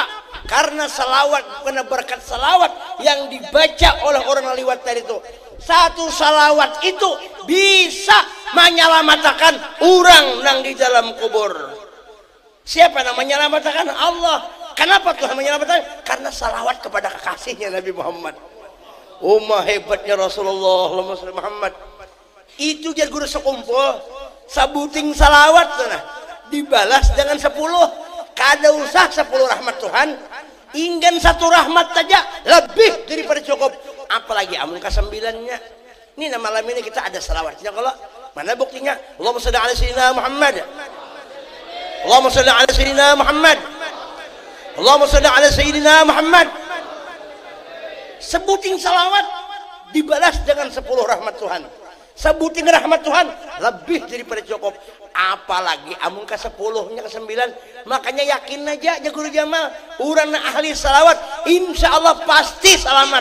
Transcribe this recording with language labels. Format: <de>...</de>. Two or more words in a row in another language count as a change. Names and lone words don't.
<id>Karena salawat, karena berkat salawat yang dibaca oleh orang lewat tadi itu. Satu salawat itu bisa menyelamatkan orang yang di dalam kubur. Siapa yang menyelamatkan? Allah. Kenapa Tuhan menyelamatkan? Karena salawat kepada kekasihnya Nabi Muhammad. Umma hebatnya Rasulullah Muhammad.</id> <bjn>Itu dia guru sekumpul sabuting salawat nah, dibalas dengan 10. Kada usah 10 rahmat Tuhan, ingin 1 rahmat saja lebih daripada cukup. Apalagi amun ke-9-nya. Ini malam ini kita ada salawatnya. Kalau mana buktinya?</bjn> <ar>اللهم صل على سيدنا محمد. اللهم صل على سيدنا محمد. اللهم صل على سيدنا محمد.</ar> <bjn>Sebuting salawat dibalas dengan 10 rahmat Tuhan. Sebuting rahmat Tuhan lebih daripada cukup. Apalagi amun ke 10-nya ke 9. Makanya yakin aja Guru Jamal, urang ahli salawat</bjn> <ar>إن شاء الله</ar> <bjn>pasti selamat.</bjn>